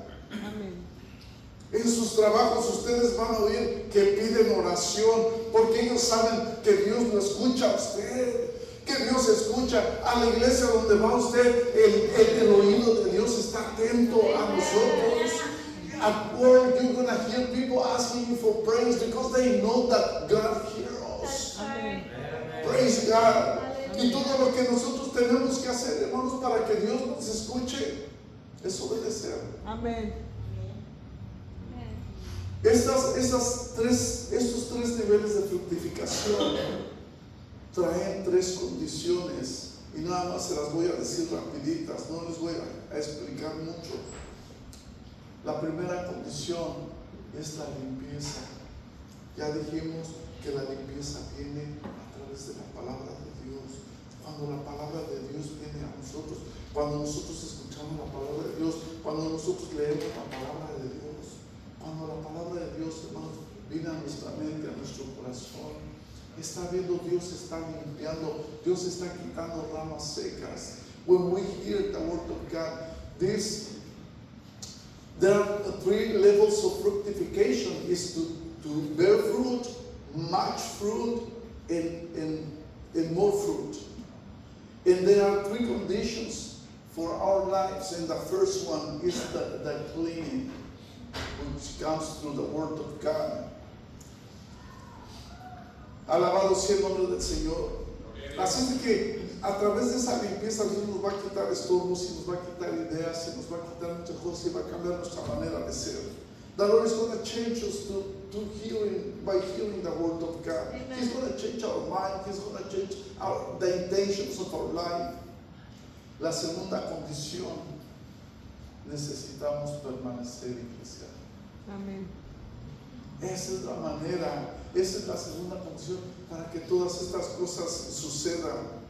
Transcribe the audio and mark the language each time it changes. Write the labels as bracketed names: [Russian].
[Spanish] Amén. En sus trabajos ustedes van a oír que piden oración, porque ellos saben que Dios lo escucha a usted, que Dios escucha a la iglesia donde va usted. El oído de Dios está atento a nosotros. [English] At work, you're going to hear people asking you for praise because they know that God hears us. [Spanish] Amén. [English] Praise God. [Spanish] Y todo lo que nosotros tenemos que hacer, hermanos, para que Dios nos escuche, es obedecer. Amén. Estos tres niveles de fructificación traen tres condiciones, y nada más se las voy a decir rapiditas, no les voy a explicar mucho. La primera condición es la limpieza. Ya dijimos que la limpieza viene a través de la palabra de Dios. Cuando la palabra de Dios viene a nosotros, cuando nosotros escuchamos la palabra de Dios, cuando nosotros leemos la palabra de Dios, cuando la palabra de Dios, hermanos, viene a nuestra mente, a nuestro corazón, está viendo, Dios está limpiando, Dios está quitando ramas secas. [English] When we hear the word of God, there are three levels of fructification: is to bear fruit, much fruit, and more fruit. And there are three conditions for our lives, and the first one is the cleaning, which comes through the word of God. [Spanish] Alabado sea el nombre del Señor. Así es de que a través de esa limpieza Dios nos va a quitar estorbos, y nos va a quitar ideas, y nos va a quitar muchas cosas, y va a cambiar nuestra manera de ser. [English] The Lord is going to change us to hearing, by hearing the word of God. Amen. He's going to change our mind. He's going to change the intentions of our life. [Spanish] La segunda condición, necesitamos permanecer iglesia. Amén. Esa es la manera, esa es la segunda condición para que todas estas cosas sucedan.